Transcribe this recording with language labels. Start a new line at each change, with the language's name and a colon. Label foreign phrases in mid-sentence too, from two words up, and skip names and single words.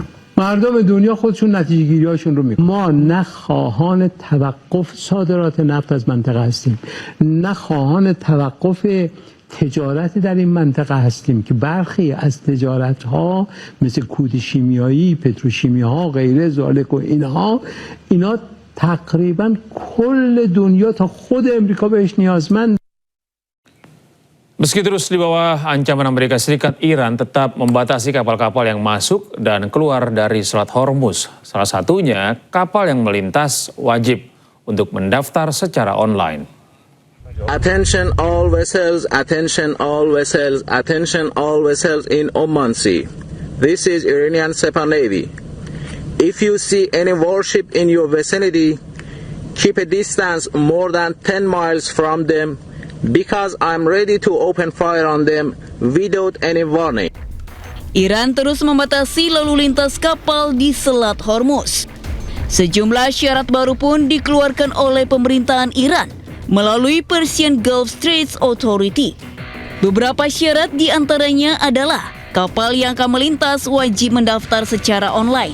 Persian: مردم دنیا خودشون نتیجه گیری هاشون رو میکنن. ما نه خواهان توقف صادرات نفت از منطقه هستیم، نه خواهان توقف تجارت در این منطقه هستیم که برخی از تجارت ها مثل کود شیمیایی، پتروشیمی ها، غیره ذالک و اینا تقریبا کل دنیا تا خود امریکا بهش نیازمند.
Indonesian: Meski terus di bawah ancaman Amerika Serikat, Iran tetap membatasi kapal-kapal yang masuk dan keluar dari Selat Hormuz. Salah satunya, kapal yang melintas wajib untuk mendaftar secara online.
English: Attention all vessels, attention all vessels, attention all vessels in Oman Sea. This is Iranian Sepah Navy. If you see any warship in your vicinity, keep a distance more than 10 miles from them, because I'm ready to open fire on them without any warning.
Indonesian: Iran terus membatasi lalu lintas kapal di Selat Hormuz. Sejumlah syarat baru pun dikeluarkan oleh pemerintahan Iran melalui Persian Gulf Straits Authority. Beberapa syarat diantaranya adalah kapal yang akan melintas wajib mendaftar secara online.